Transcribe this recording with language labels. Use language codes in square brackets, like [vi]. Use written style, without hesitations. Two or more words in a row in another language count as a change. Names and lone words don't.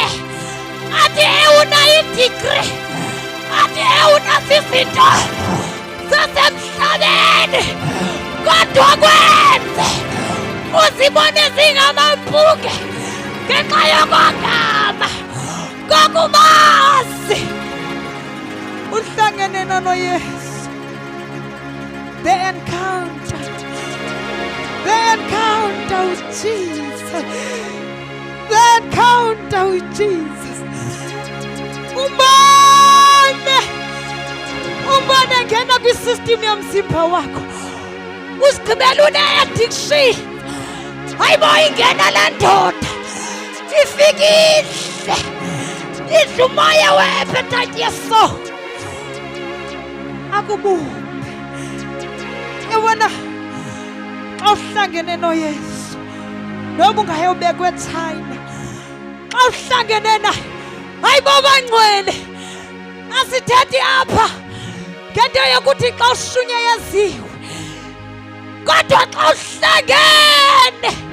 [xh] Athi unayo idigri, athi unazo izinto zasemhlabeni, kodwa kwenze uzibone zingamampunge ngenxa yokogama kokumazi. Uhlangene noYesu. [en] The encounter with Jesus. The encounter with Jesus. [xh] Umbane ngena kwisystem yomzimba wakho, usigqibela une-addiction. Hayibo ingena la ndoda, ifikile idla umoya we-appetite yesoul. Akubumbe. Yabona xa uhlangene noYesu, noma ungayobekwa eChina, xa uhlangene naye, hayibo bangcwele, asithethi apha ngento yokuthi xa ushunyeyeziwe, kodwa xa uhlangene